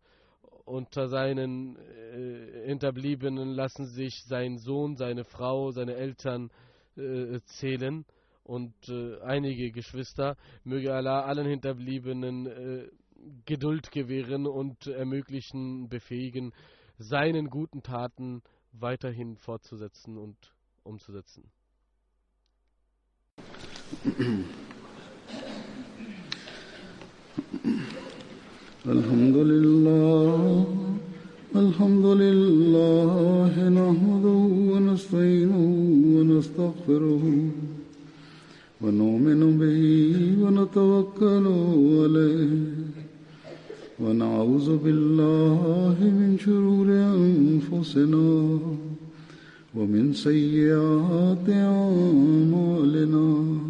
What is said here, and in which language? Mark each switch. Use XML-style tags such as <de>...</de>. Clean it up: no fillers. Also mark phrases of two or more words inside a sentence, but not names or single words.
<de>Unter seinen Hinterbliebenen lassen sich sein Sohn, seine Frau, seine Eltern zählen und einige Geschwister. Möge Allah allen Hinterbliebenen Geduld gewähren und ermöglichen, befähigen, seinen guten Taten weiterhin fortzusetzen und umzusetzen.</de> <ar>الحمد لله، نحمده ونستعينه و نستغفره ونؤمن به ونتوكل عليه ونعوذ بالله من شرور أنفسنا ومن سيئات أعمالنا.</ar>